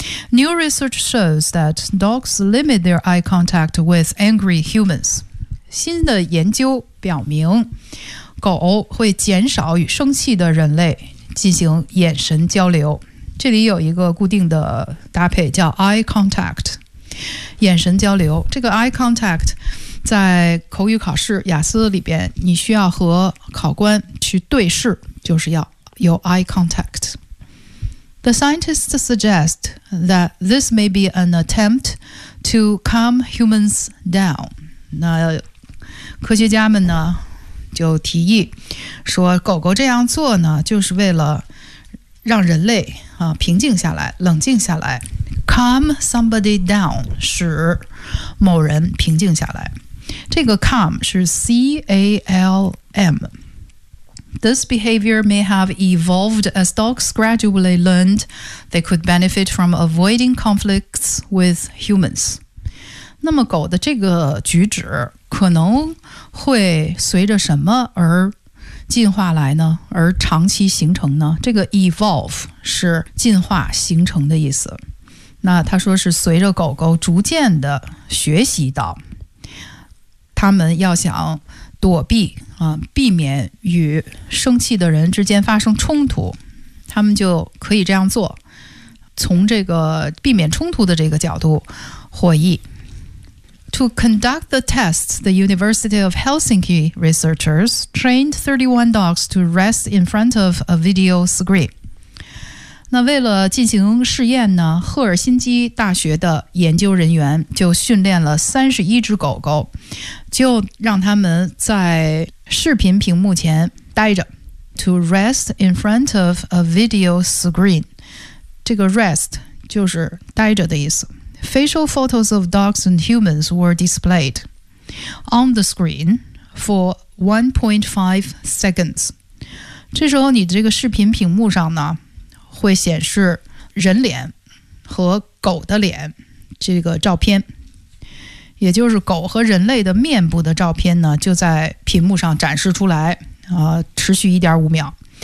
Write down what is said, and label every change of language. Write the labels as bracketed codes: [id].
[en] New research shows that dogs limit their eye contact with angry humans. [zh] 新的研究表明，狗会减少与生气的人类进行眼神交流。这里有一个固定的搭配叫 eye contact， 眼神交流。这个 eye contact 在口语考试雅思里边，你需要和考官去对视，就是要有 eye contact。 [en] The scientists suggest that this may be an attempt to calm humans down. [zh] 那科学家们呢就提议说，狗狗这样做呢就是为了让人类啊平静下来，冷静下来。 [en] Calm somebody down， [zh] 使某人平静下来。这个 calm 是 C-A-L-M。 [en] This behavior may have evolved as dogs gradually learned they could benefit from avoiding conflicts with humans. [zh] 那么狗的这个举止可能会随着什么而进化来呢？而长期形成呢？这个 evolve 是进化形成的意思。那他说是随着狗狗逐渐的学习到，他们要想躲避啊，避免与生气的人之间发生冲突，他们就可以这样做，从这个避免冲突的这个角度获益。 [en] To conduct the test, the University of Helsinki researchers trained 31 dogs to rest in front of a video screen. [zh] 那为了进行试验呢，赫尔辛基大学的研究人员就训练了31只狗狗，就让他们在视频屏幕前待着。 [en] To rest in front of a video screen. [zh] 这个 rest 就是待着的意思。 [en] Facial photos of dogs and humans were displayed on the screen for 1.5 seconds. [zh] 这时候你这个视频屏幕上呢，会显示人脸和狗的脸这个照片，也就是狗和人类的面部的照片呢，就在屏幕上展示出来，持续 1.5 秒。